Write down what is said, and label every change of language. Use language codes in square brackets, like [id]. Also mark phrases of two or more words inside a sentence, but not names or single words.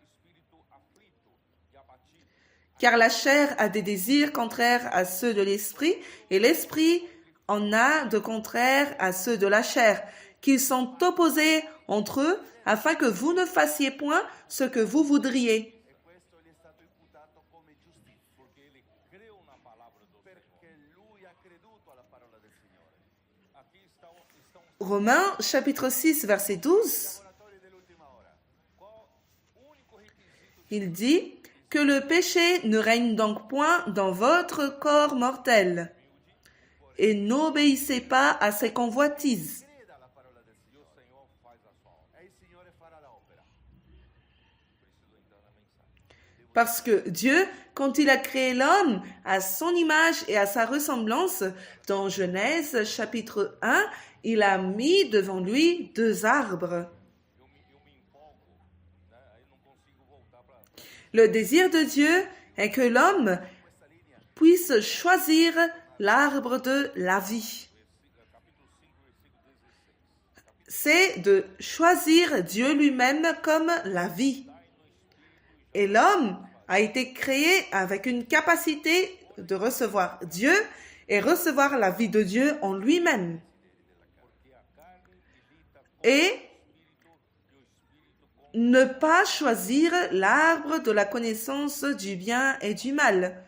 [fr] Car la chair a des désirs contraires à ceux de l'esprit et l'esprit en a de contraires à ceux de la chair, qu'ils sont opposés entre eux afin que vous ne fassiez point ce que vous voudriez. [it] E questo gli è stato imputato come giustizia, [pt] Porque ele creu na palavra do Senhor. [it] perché lui ha creduto alla parola del Signore. [pt] Aqui estão [fr] Romains chapitre 6 verset 12, [it] Lavoratori dell'ultima ora. [pt] qual o único requisito [fr] il dit que le péché ne règne donc point dans votre corps mortel et n'obéissez pas à ses convoitises. [it] Creda alla parola del [pt] e o [it] Signore [pt] Senhor faz a sua obra. [it] e il Signore farà l'opera. [pt] Preciso entrar na mensagem. [fr] Parce que Dieu, quand il a créé l'homme à son image et à sa ressemblance, dans Genèse chapitre 1, il a mis devant lui deux arbres. [pt] Eu me empolgo, né? Aí não consigo voltar para [fr] Le désir de Dieu est que l'homme puisse choisir l'arbre de la vie. [pt] capítulo 5, versículo 16. [fr] C'est de choisir Dieu lui-même comme la vie. Et l'homme a été créé avec une capacité de recevoir Dieu et recevoir la vie de Dieu en lui-même. Et ne pas choisir l'arbre de la connaissance du bien et du mal.